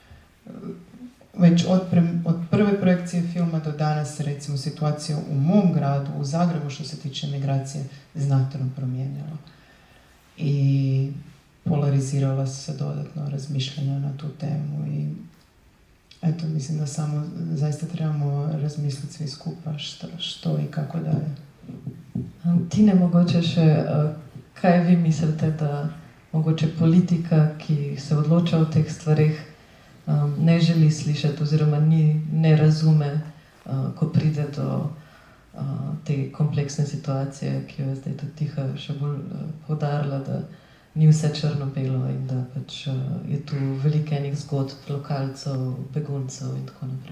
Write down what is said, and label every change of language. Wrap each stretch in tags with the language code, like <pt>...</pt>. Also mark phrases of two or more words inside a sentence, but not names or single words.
<hr>Već od prve projekcije filma do danas, recimo, situacija u mom gradu, u Zagrebu, što se tiče migracije, znatno promijenila. I polarizirala su se dodatno razmišljanja na tu temu i eto, mislim da samo zaista trebamo razmisliti svi skupa što i kako dalje.</hr> <sl>Tine, mogoče še, kaj vi mislite, da mogoče politika, ki se odloča o teh stvarih, ne želi slišati oziroma ne razume, ko pride do te kompleksne situacije, ki jo je zdaj tudi Tiha še bolj poudarila, da ni vse črno-belo in da pač je tu veliko enih zgodb lokalcev, beguncev in tako naprej.</sl>